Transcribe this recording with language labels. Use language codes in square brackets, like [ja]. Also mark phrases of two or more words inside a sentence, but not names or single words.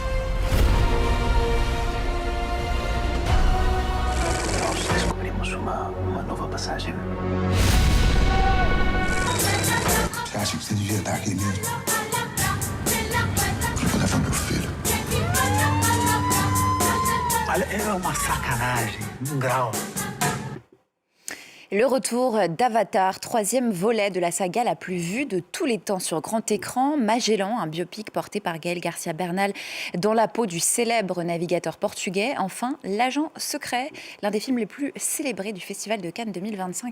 [pt] Nós descobrimos uma nova passagem. Você acha que você devia estar aqui mesmo? Eu vou levar meu filho. Olha, é uma sacanagem, grau. [fr] Le retour d'Avatar, troisième volet de la saga la plus vue de tous les temps sur grand écran. Magellan, un biopic porté par Gaël Garcia Bernal dans la peau du célèbre navigateur portugais. Enfin, L'Agent secret, l'un des films les plus célébrés du Festival de Cannes 2025.